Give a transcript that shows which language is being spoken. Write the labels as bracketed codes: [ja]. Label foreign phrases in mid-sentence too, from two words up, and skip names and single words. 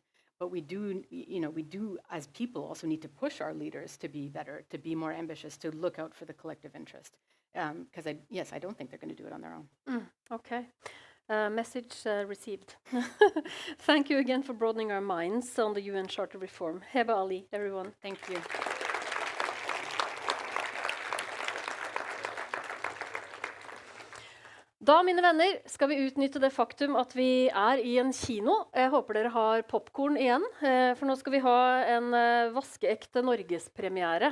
[en] But we do as people also need to push our leaders to be better, to be more ambitious, to look out for the collective interest. Because I don't think they're going to do it on their own. Okay. Message received. Thank you again for broadening our minds on the UN Charter reform. Heba Ali, everyone. Thank you. [no] Da, mine venner, skal vi utnytte det faktum at vi i en kino. Jeg håper dere har popcorn igjen, for nå skal vi ha en vaskeekte Norgespremiere.